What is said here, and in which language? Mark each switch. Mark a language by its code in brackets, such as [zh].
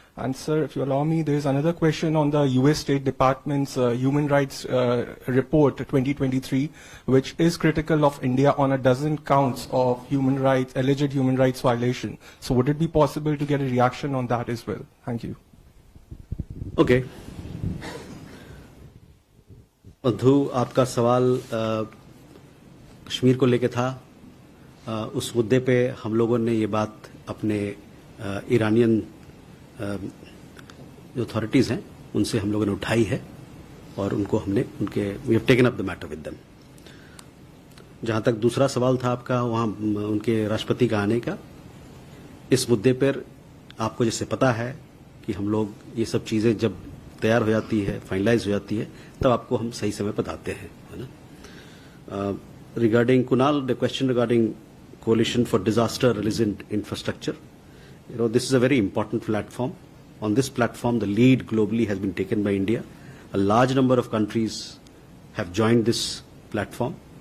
[en] And sir, if you allow me, there is another question on the US State Department's Human Rights Report 2023, which is critical of India on a dozen counts of alleged human rights violation. So would it be possible to get a reaction on that as well? Thank you. Okay. [hi] मधु, आपका सवाल कश्मीर को लेके था। उस मुद्दे पे हम लोगों ने ये बात अपने ईरानियन जो अथॉरिटीज़ हैं उनसे हम लोगों ने उठाई है और उनको हमने [en] We have taken up the matter with them. [hi] जहाँ तक दूसरा सवाल था आपका वहाँ उनके राष्ट्रपति का आने का, इस मुद्दे पर आपको जैसे पता है कि हम लोग ये सब चीज़ें जब तैयार हो जाती है, फाइनलाइज हो जाती है, तब आपको हम सही समय बताते हैं, है ना। [en] Regarding Kunal, the question regarding Coalition for Disaster Resilient Infrastructure, this is a very important platform. On this platform, the lead globally has been taken by India. A large number of countries have joined this platform.